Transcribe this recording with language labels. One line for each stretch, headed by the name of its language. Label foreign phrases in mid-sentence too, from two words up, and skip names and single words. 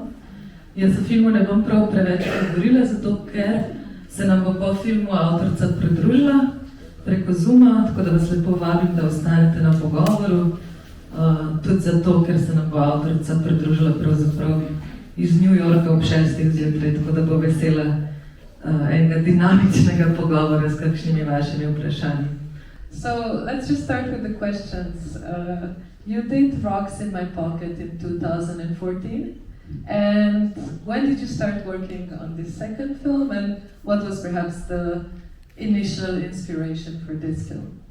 Slovenian: Jaz o filmu ne bom prav preveč govorila, zato ker se nam bo po filmu avtorica pridružila preko Zooma, tako da vas lepo vabim, da ostanete na pogovoru. Tudi zato, ker se nam bo avtorica pridružila pravzaprav iz New Yorka ob 6. zjutraj, tako da bo vesela enega dinamičnega pogovora s kakšnimi vašimi vprašanji.
English: So let's just start with the questions. You did Rocks in My Pocket in 2014, and when did you start working on this second film, and what was perhaps the initial inspiration for this film?